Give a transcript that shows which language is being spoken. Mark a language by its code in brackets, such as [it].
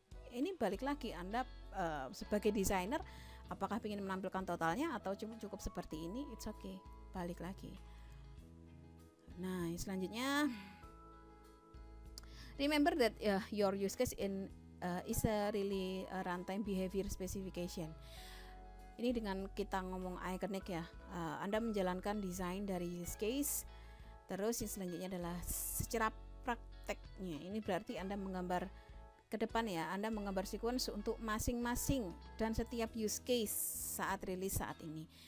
[id] Ini balik lagi, Anda sebagai desainer, apakah ingin menampilkan totalnya atau cukup seperti ini? [en] It's okay, [id] balik lagi. Nah, selanjutnya, [en] remember that your use case is a really runtime behavior specification. [id] Ini dengan kita ngomong iconic ya, Anda menjalankan desain dari use case. Terus yang selanjutnya adalah secara prakteknya. Ini berarti Anda menggambar ke depan ya, Anda menggambar sequence untuk masing-masing dan setiap use case saat rilis saat ini.